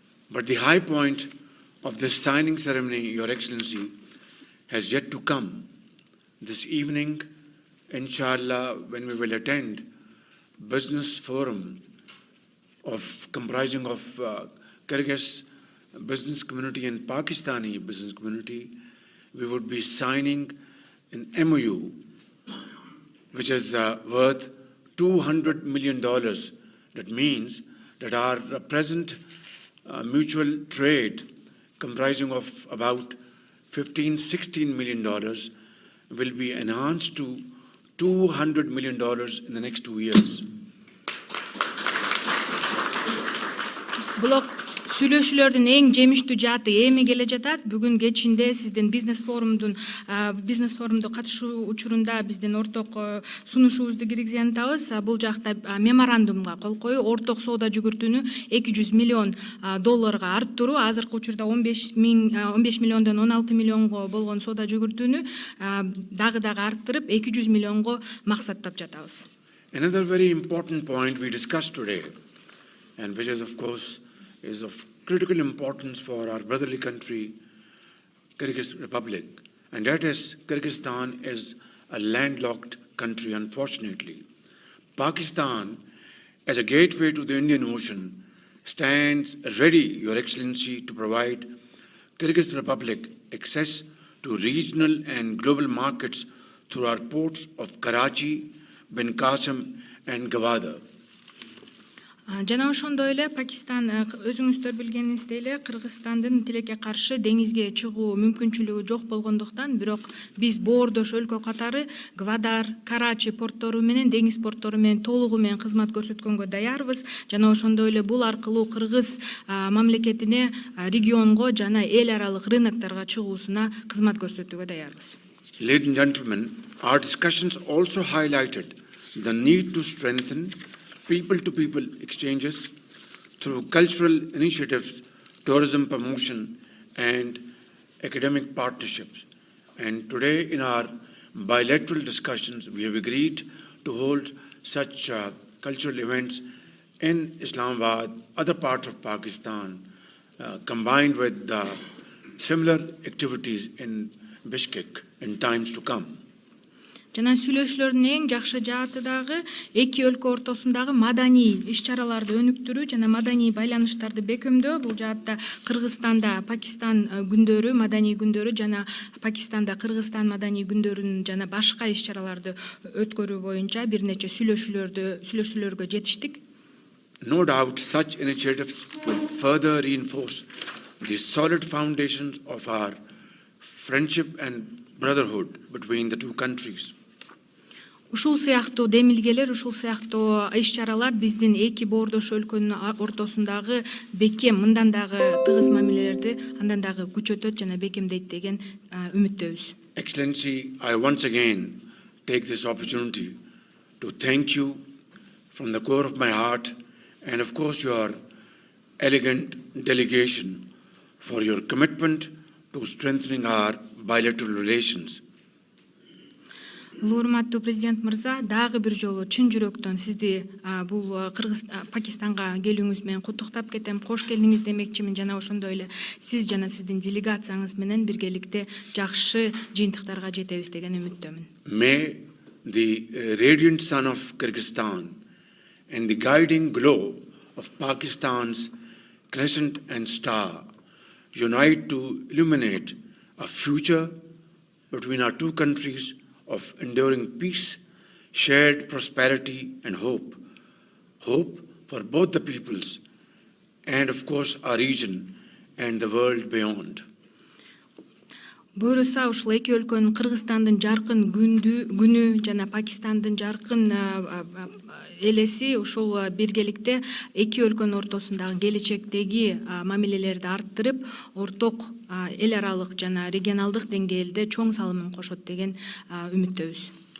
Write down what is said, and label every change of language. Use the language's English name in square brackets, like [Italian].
[English] But the high point of this signing ceremony, Your Excellency, has yet to come. This evening, inshallah, when we will attend business forum comprising of Kyrgyz business community and Pakistani business community, we would be signing an MOU which is worth $200 million. That means that our present mutual trade comprising of about $15–16 million will be enhanced to $200 million in the next 2 years. [Kyrgyz] Сүйлөшүүлөрдүн эң жемиштүү жааты эми келе жатат. Бүгүн кечинде сиздин бизнес форумду катышуу учурунда биздин орток сунушубузду киргизентабыз. Бул жакта меморандумга кол коюу, орток соода жүгүртүүнү $200 миллион арттыруу, азыркы учурда 15 миллиондон 16 миллионго болгон соода жүгүртүүнү дагы арттырып 200 миллионго максаттап жатабыз. [English] Another very important point we discussed today, and which is of course is of critical importance for our brotherly country, Kyrgyz Republic, and that is Kyrgyzstan is a landlocked country, unfortunately. Pakistan, as a gateway to the Indian Ocean, stands ready, Your Excellency, to provide Kyrgyz Republic access to regional and global markets through our ports of Karachi, Ben Qasim, and Gwadar. [Kyrgyz] Жана ошондой эле Пакистан өзүңүздөр билгениңиздей эле Кыргызстандын тилекке каршы деңизге чыгуу мүмкүнчүлүгү жок болгондуктан, бирок биз боордош өлкө катары Гвадар, Карачи порттору менен деңиз порттору менен толугу менен кызмат көрсөткөнгө даярбыз. Жана ошондой эле бул аркылуу Кыргыз мамлекетине регионго жана эл аралык рынокторго чыгуусуна кызмат көрсөтүүгө даярбыз. [English] Ladies and gentlemen, our discussions also highlighted the need to strengthen people-to-people exchanges through cultural initiatives, tourism promotion, and academic partnerships. And today, in our bilateral discussions, we have agreed to hold such cultural events in Islamabad, other parts of Pakistan, combined with similar activities in Bishkek in times to come. [Kyrgyz] Жана сүйлөшүүлөрдүн эң жакшы жааты дагы эки өлкө ортосундагы маданий иш-чараларды өнүктүрүү жана маданий байланыштарды бекемдөө. Бул жаатта Кыргызстанда Пакистан күндөрү, маданий күндөрү жана Пакистанда Кыргызстан маданий күндөрүн жана башка иш-чараларды өткөрүү боюнча бир нече сүйлөшүүлөргө жетиштик. [English] No doubt such initiatives will further reinforce the solid foundations of our friendship and brotherhood between the two countries. [Kyrgyz] Ушул сыяктуу демилгелер, ушул сыяктуу иш-чаралар биздин эки боордош өлкөнүн ортосундагы бекем, мындан дагы тыгыз мамилелерди андан дагы күчөтөт жана бекемдейт деген үмүттөбүз. [English] Excellency, I once again take this opportunity to thank you from the core of my heart and of course your elegant delegation for your commitment to strengthening our bilateral relations. [Kyrgyz] Урматтуу президент мырза, дагы бир жолу чын жүрөктөн сизди бул Пакистанга келүүңүз менен куттуктап кетем. Кош келдиңиз демекчимин жана ошондой эле сиз жана сиздин делегацияңыз менен биргеликте жакшы жыйынтыктарга жетебиз деген үмүттөмүн. [English] May the radiant sun of Kyrgyzstan and the guiding glow of Pakistan's crescent and star unite to illuminate a future between our two countries of enduring peace, shared prosperity and hope. Hope for both the peoples and of course our region and the world beyond. [Kyrgyz] Буюрса ушул эки өлкөнүн Кыргызстандын жаркын күнү жана Пакистандын жаркын элеси ушул биргеликте эки өлкөнүн ортосундагы келечектеги мамилелерди арттырып, орток эл аралык жана регионалдык деңгээлде чоң салымын кошот деген үмүттөбүз.